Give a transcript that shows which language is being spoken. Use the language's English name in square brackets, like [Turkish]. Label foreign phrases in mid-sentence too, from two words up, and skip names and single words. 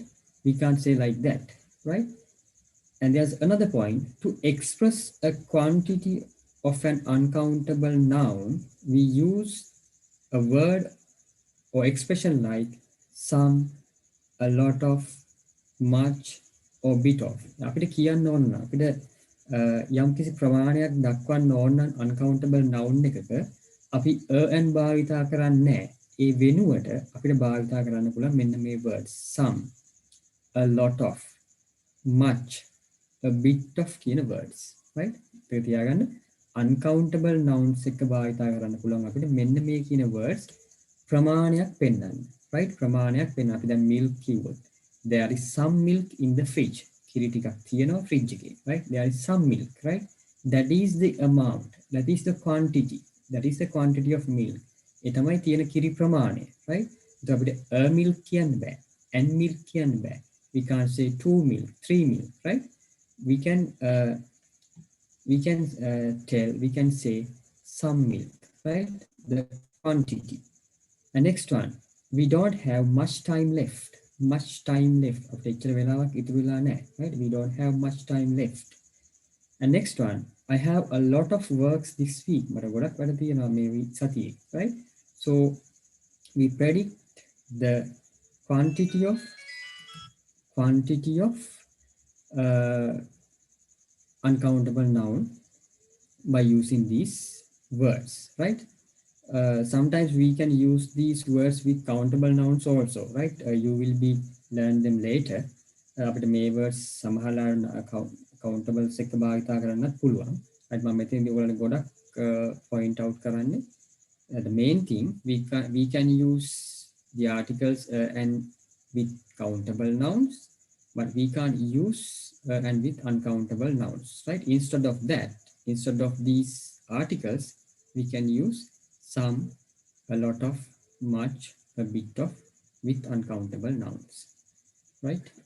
[English] We can't say like that, right? And there's another point. To express a quantity of an uncountable noun, we use a word or expression like some, a lot of, much, or bit of. [Sinhala] අපිට කියන්න ඕන නම් අපිට යම්කිසි ප්‍රමාණයක් දක්වන්න ඕන නම් [English] uncountable noun [Sinhala] එකක අපි and භාවිතා කරන්නේ නැහැ. ඒ වෙනුවට අපිට භාවිතා කරන්න පුළුවන් මෙන්න මේ words [English] some, a lot of, much, a bit of [Sinhala] කියන words, right? ඒක තියාගන්න [English] uncountable nouns [Sinhala] එක භාවිතා කරන්න පුළුවන් අපිට මෙන්න මේ කියන words ප්‍රමාණයක් පෙන්වන්න, right? ප්‍රමාණයක් පෙන්වන්න. අපි දැන් [English] milk කිව්වොත් there is some milk in the fridge. [Sinhala] කිරි ටිකක් තියෙනවා fridge එකේ, [English] right? There is some milk, right? That is the amount, that is the quantity, that is the quantity of milk. [Sinhala] ඒ තමයි තියෙන කිරි ප්‍රමාණය, right? ඒත් අපිට [English] a milk [Sinhala] කියන්න බෑ, [English] n milk [Sinhala] කියන්න බෑ. [English] We can't say 2 milk, 3 milk, right? We can say some milk, right? The quantity. And next one, we don't have much time left. Much time left. [Sinhala] අපිට එච්චර වෙලාවක් ඉතුරු වෙලා නැහැ, [English] right? We don't have much time left. And next one, I have a lot of works this week. [Sinhala] මට ගොඩක් වැඩ තියෙනවා මේ සතියේ, [English] right? So we predict the quantity of uncountable noun by using these words, right? Sometimes we can use these words with countable nouns also, right? You will be learn them later. [Sinhala] අපිට මේ words සමහරවල් countables එක භාවිතා කරන්නත් පුළුවන්. right? මම මෙතනදී ඔයගොල්ලන්ට ගොඩක් point out කරන්නේ [English] the main thing we can use the articles and with countable nouns, but we can't use and with uncountable nouns, right? Instead of that, instead of these articles, we can use some, a lot of, much, a bit of with uncountable nouns, right?